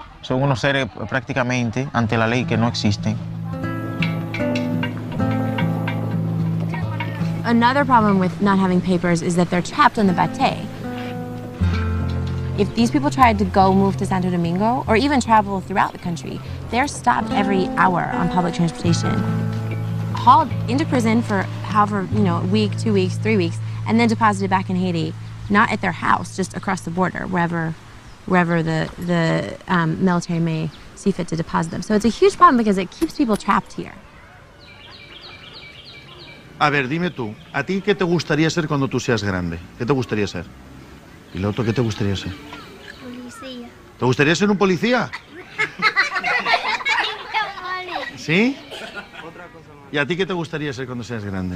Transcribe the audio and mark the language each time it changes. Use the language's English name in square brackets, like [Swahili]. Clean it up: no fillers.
[Spanish] Son unos seres prácticamente ante la ley que no existen. [English] Another problem with not having papers is that they're trapped on the batey. If these people tried to move to Santo Domingo or even travel throughout the country, they're stopped every hour on public transportation, hauled into prison for however, a week, 2 weeks, 3 weeks, and then deposited back in Haiti, not at their house, just across the border, wherever the military may see fit to deposit them. So it's a huge problem because it keeps people trapped here. [Spanish] A ver, dime tú, ¿a ti qué te gustaría ser cuando tú seas grande? ¿Qué te gustaría ser? Piloto, ¿qué te gustaría ser? Policía. ¿Te gustaría ser un policía? ¿Sí? ¿Y a ti qué te gustaría ser cuando seas grande?